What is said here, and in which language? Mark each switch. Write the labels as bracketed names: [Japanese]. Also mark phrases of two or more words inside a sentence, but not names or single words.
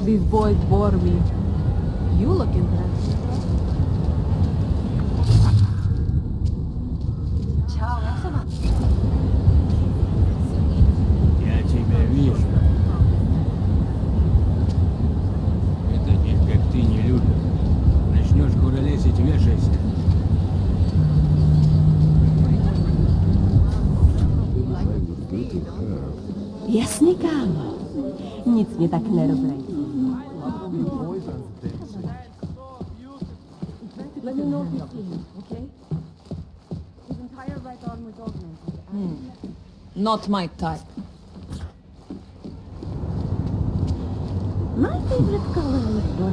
[English] These boys bore me. You look interested. Ciao, Roxana. [Russian] Я тебя вижу. Это как ты не любишь. Начнешь куролесить, вешайся. [Czech] Jasný kámo. Nic mě tak nerozrejtí. [English] Let me know if you see him, okay? His entire right arm was augmented. Not my type. My favorite color is black.